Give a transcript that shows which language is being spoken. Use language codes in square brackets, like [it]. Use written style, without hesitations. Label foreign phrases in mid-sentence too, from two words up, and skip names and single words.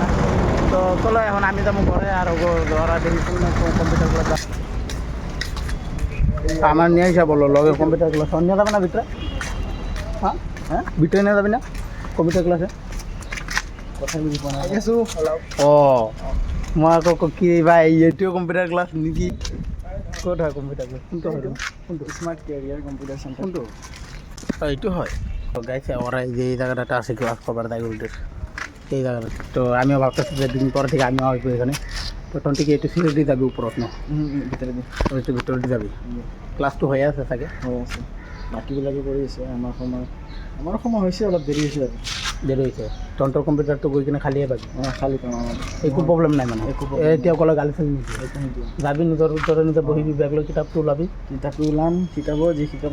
[bn] তো চলো এখন আমি যাবো ঘরে। আর ওরা দেখি [en] computer class [bn] আমার নিয়ে আসা বললো লগে [en] computer class [bn] নিয়ে যাবে না ভিতরে? হ্যাঁ হ্যাঁ, ভিতরে নিয়ে যাবি না [en] computer class? [as] ও মই আকৌ কি ভাই এইটোও [en] computer class [as] নেকি? ক'ত হয় [en] computer class? [as] কোনটো স্মাৰ্ট কেৰিয়াৰ কম্পিউটাৰ চেণ্টাৰ কোনটো? এইটো হয়। [bn] গাইছে ওরা এই জায়গাটা আছে ক্লাস করার তাই উল্টে এই জায়গাটা। তো আমিও ভাবতেছি যে দিন পর থেকে আমিও আসবো এখানে। তো তখন থেকে একটু সিরিয়াসলি যাবি উপরত না ভিতরে একটু ভিতরে যাবি। [as] ক্লাসটো হয়ে আছে চাগে? হয়ে আছে, বাকীবিলাকে কৰি আছে। আমাৰ সময় হৈছে, অলপ দেৰি হৈছে আৰু দেৰি হৈছে। তহঁতৰ কম্পিউটাৰটো গৈ কিনে খালিয়ে পাবি? খালি পাম, একো প্ৰব্লেম নাই মানে। এতিয়া অকলে গালি চালি নিদিয়ে, যাবি নিজৰ নিজে বহিবি, বেগ লৈ কিতাপটো ওলাবি, কিতাপটো ওলাম, শিকাব যি শিকাব।